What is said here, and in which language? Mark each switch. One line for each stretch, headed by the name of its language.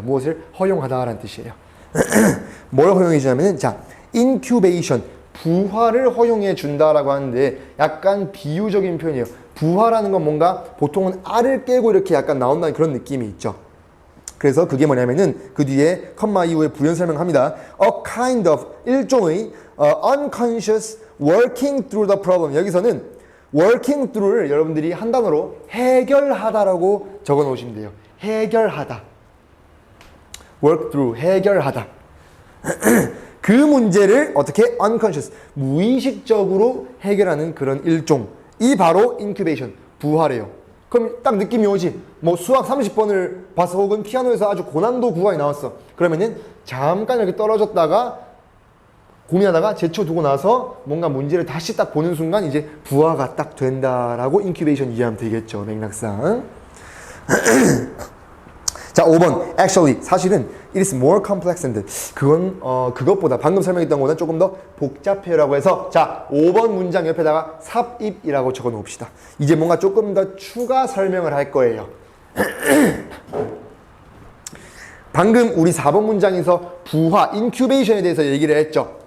Korean: 무엇을 허용하다라는 뜻이에요. 뭘 허용해 주냐면은 자, incubation 부화를 허용해 준다라고 하는데 약간 비유적인 표현이에요. 부화라는 건 뭔가 보통은 알을 깨고 이렇게 약간 나온다는 그런 느낌이 있죠. 그래서 그게 뭐냐면은 그 뒤에 컴마 이후에 부연 설명합니다.
English: A kind of 일종의 unconscious working through the problem.
Korean: 여기서는 working through를 여러분들이 한 단어로 해결하다라고 적어 놓으시면 돼요. 해결하다. work through 해결하다. 그 문제를 어떻게 unconscious 무의식적으로 해결하는 그런 일종. 이 바로 incubation 부화래요. 그럼 딱 느낌이 오지. 뭐 수학 30번을 봐서 혹은 피아노에서 아주 고난도 구간이 나왔어. 그러면은 잠깐 이렇게 떨어졌다가 고민하다가 제쳐두고 나서 뭔가 문제를 다시 딱 보는 순간 이제 부화가 딱 된다라고 인큐베이션 이해하면 되겠죠. 맥락상. 자, 5번.
English: Actually, 사실은 it is more complex than that.
Korean: 그건 그것보다 방금 설명했던 것보다 조금 더 복잡해요라고 해서 자, 5번 문장 옆에다가 삽입이라고 적어 놓읍시다. 이제 뭔가 조금 더 추가 설명을 할 거예요. 방금 우리 4번 문장에서 부화, 인큐베이션에 대해서 얘기를 했죠.